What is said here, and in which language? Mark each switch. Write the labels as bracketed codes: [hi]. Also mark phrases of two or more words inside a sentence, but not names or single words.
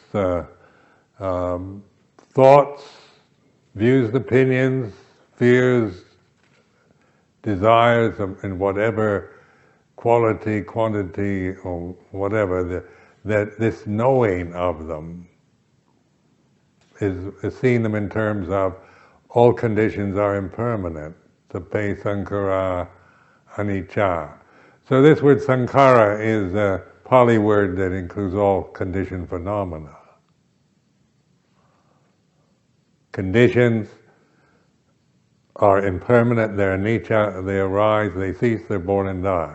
[en] thoughts, views, opinions, fears, desires, in whatever quality, quantity, or whatever, that this knowing of them is seeing them in terms of all conditions are impermanent. [pi] Sape sankhara anicca. [en] So this word sankhara is a Pali word that includes all conditioned phenomena. Conditions are impermanent, they're anicca, they arise, they cease, they're born and die.